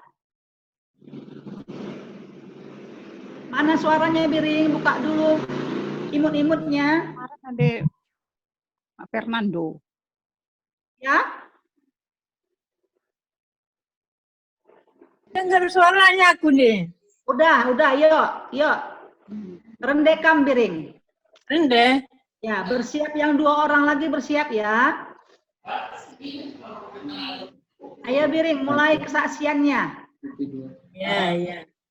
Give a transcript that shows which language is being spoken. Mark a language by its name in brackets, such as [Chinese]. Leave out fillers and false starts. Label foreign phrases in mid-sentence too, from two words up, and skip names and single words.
[Indonesian] Mana suaranya Biring? Buka dulu imut-imutnya. Ada Pak Fernando. Ya? Dengar suaranya aku nih. Udah, yuk. [Batak Karo] Rendekam Biring. Rende. [Indonesian] Ya, bersiap yang 2 orang lagi bersiap ya. Ayo Biring, mulai kesaksiannya. Ya.